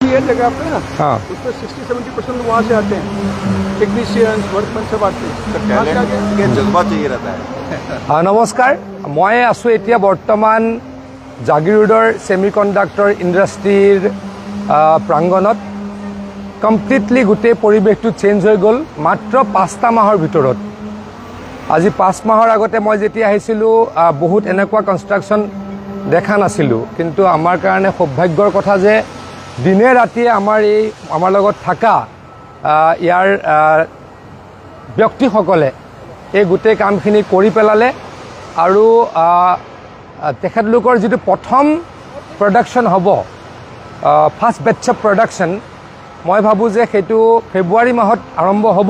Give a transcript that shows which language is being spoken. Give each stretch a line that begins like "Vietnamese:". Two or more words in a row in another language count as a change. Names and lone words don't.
Hindi: है जगह पे ना, हाँ उसमें 60-70% लोग वहाँ से आते हैं,
English: technicians workman
Hindi: सब आते हैं। टैलेंट जज्बा चाहिए रहता है।
Assamese: নমস্কাৰ মই আছোঁ এতিয়া বৰ্তমান জাগিৰোডৰ
English: semiconductor industry
Assamese: প্ৰাংগণত কমপ্লিটলি গোটেই পৰিৱেশটো চেঞ্জ হৈ গ'ল মাত্ৰ 5টা মাহৰ ভিতৰত। আজি 5 মাহৰ আগতে মই যেতিয়া আহিছিলোঁ বহুত এনেকুৱা কনষ্ট্ৰাকশ্যন দেখা নাছিলোঁ, কিন্তু আমাৰ কাৰণে সৌভাগ্যৰ কথা যে দিনে ৰাতিয়ে আমাৰ লগত থকা ইয়াৰ ব্যক্তিসকলে এই গোটেই কামখিনি কৰি পেলালে আৰু তেখেতলোকৰ যিটো প্ৰথম প্ৰডাকশ্যন হ'ব
English: first batch of production,
Assamese: মই ভাবোঁ যে সেইটো ফেব্ৰুৱাৰী মাহত আৰম্ভ হ'ব।